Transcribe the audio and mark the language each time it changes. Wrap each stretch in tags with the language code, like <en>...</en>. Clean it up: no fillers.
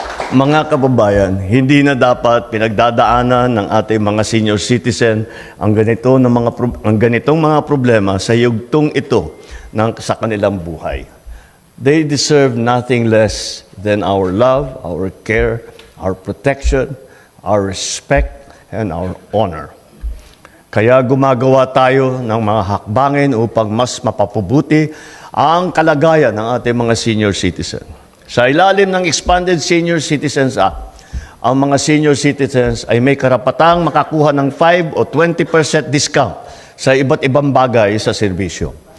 <tl>Mga kababayan, hindi na dapat pinagdadaanan ng ating mga senior citizen ang ganitong mga problema sa yugtong ito sa kanilang buhay.</tl> <en>They deserve nothing less than our love, our care, our protection, our respect, and our honor.</en> <tl>Kaya gumagawa tayo ng mga hakbangin upang mas mapapabuti ang kalagayan ng ating mga senior citizen. Sa ilalim ng Expanded Senior Citizens Act, ang mga senior citizens ay may karapatang makakuha ng 5 o 20% discount sa iba't ibang bagay sa serbisyo.</tl>